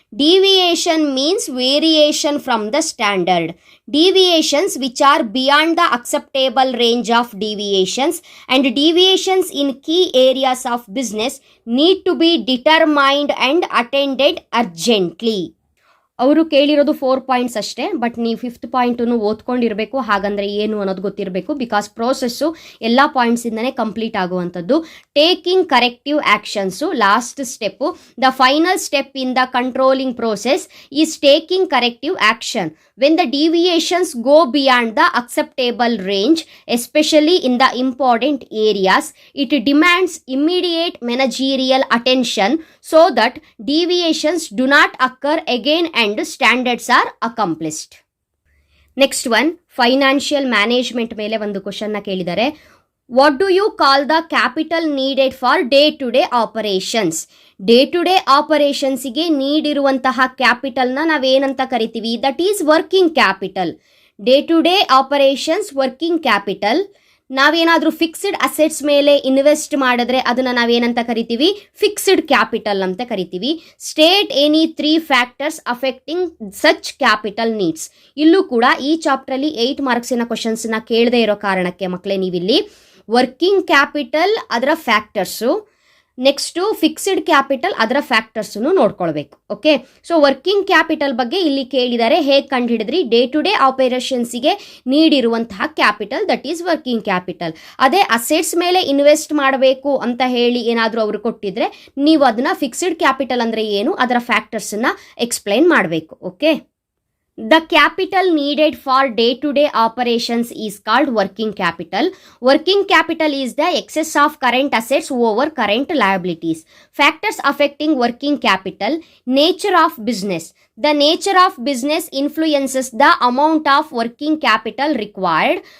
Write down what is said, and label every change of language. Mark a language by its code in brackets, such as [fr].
[en] Deviation means variation from the standard. Deviations which are beyond the acceptable range of deviations and deviations in key areas of business need to be determined and attended urgently. [kn] ಅವರು ಕೇಳಿರೋದು 4 points ಅಷ್ಟೇ, but ನೀವು 5th ಪಾಯಿಂಟನ್ನು ಓದ್ಕೊಂಡಿರಬೇಕು. ಹಾಗಂದರೆ ಏನು ಅನ್ನೋದು ಗೊತ್ತಿರಬೇಕು. Because process ಎಲ್ಲ ಪಾಯಿಂಟ್ಸಿಂದನೇ complete ಆಗುವಂಥದ್ದು. [en] Taking corrective actions last step. The final step in the controlling process is taking corrective action when the deviations go beyond the acceptable range, especially in the important areas. It demands immediate managerial attention so that deviations do not occur again and standards are accomplished. Next one, financial management [kn] ಮೇಲೆ ಒಂದು ಕ್ವಶನ್ನ ಕೇಳಿದ್ದಾರೆ. [en] What do you call the capital needed for day-to-day operations? [kn] Day-to-day ಆಪರೇಷನ್ಸಿಗೆ ನೀಡಿರುವಂತಹ ಕ್ಯಾಪಿಟಲ್ನ ನಾವೇನಂತ ಕರಿತೀವಿ? [en] That is working capital. Day to day operations working capital. [kn] ನಾವೇನಾದರೂ fixed assets ಮೇಲೆ invest ಮಾಡಿದ್ರೆ ಅದನ್ನು ನಾವೇನಂತ ಕರಿತೀವಿ? [en] fixed capital [kn] ಅಂತ ಕರಿತೀವಿ. [en] State any 3 factors affecting such capital needs. [kn] ಇಲ್ಲೂ ಕೂಡ ಈ ಚಾಪ್ಟ್ರಲ್ಲಿ 8 ಮಾರ್ಕ್ಸಿನ ಕ್ವಶನ್ಸ್ನ ಕೇಳದೇ ಇರೋ ಕಾರಣಕ್ಕೆ ಮಕ್ಕಳೇ ನೀವಿಲ್ಲಿ ವರ್ಕಿಂಗ್ ಕ್ಯಾಪಿಟಲ್ ಅದರ ಫ್ಯಾಕ್ಟರ್ಸು, ನೆಕ್ಸ್ಟು ಫಿಕ್ಸ್ಡ್ ಕ್ಯಾಪಿಟಲ್ ಅದರ ಫ್ಯಾಕ್ಟರ್ಸನ್ನು ನೋಡ್ಕೊಳ್ಬೇಕು. ಓಕೆ, ಸೊ ವರ್ಕಿಂಗ್ ಕ್ಯಾಪಿಟಲ್ ಬಗ್ಗೆ ಇಲ್ಲಿ ಕೇಳಿದ್ದಾರೆ. ಹೇಗೆ ಕಂಡುಹಿಡಿದ್ರಿ? Day-to-day ಆಪರೇಷನ್ಸಿಗೆ ನೀಡಿರುವಂತಹ capital, [en] That is working capital. [kn] ಅದೇ ಅಸೆಟ್ಸ್ ಮೇಲೆ ಇನ್ವೆಸ್ಟ್ ಮಾಡಬೇಕು ಅಂತ ಹೇಳಿ ಏನಾದರೂ ಅವರು ಕೊಟ್ಟಿದ್ರೆ ನೀವು ಅದನ್ನು ಫಿಕ್ಸ್ಡ್ ಕ್ಯಾಪಿಟಲ್ ಅಂದರೆ ಏನು, ಅದರ ಫ್ಯಾಕ್ಟರ್ಸನ್ನು ಎಕ್ಸ್ಪ್ಲೈನ್ ಮಾಡಬೇಕು. [en] Okay, the capital needed for day-to-day operations is called working capital. Working capital is the excess of current assets over current liabilities. Factors affecting working capital. Nature of business. The nature of business influences the amount of working capital required.